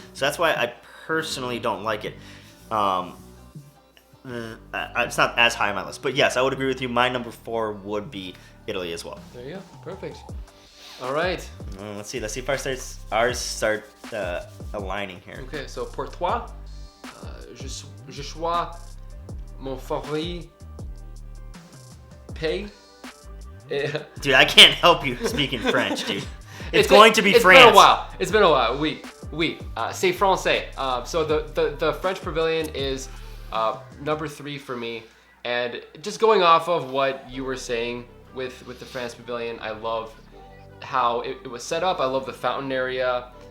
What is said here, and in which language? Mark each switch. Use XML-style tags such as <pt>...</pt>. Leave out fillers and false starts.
<en>So that's why I personally don't like it. It's not as high on my list, but yes, I would agree with you. My number 4 would be Italy as well. There you go. Perfect. All right. Let's see if ours start aligning here. Okay, so</en> <fr>pour toi, je choisis mon favori pain.</fr> <en>Dude, I can't help you speaking French, dude. It's going to be France. It's been a while.</en> <fr>Oui. C'est français.</fr> <en>So the French Pavilion is number 3 for me. And just going off of what you were saying with the France Pavilion, I love how it was set up. I love the fountain area.</en>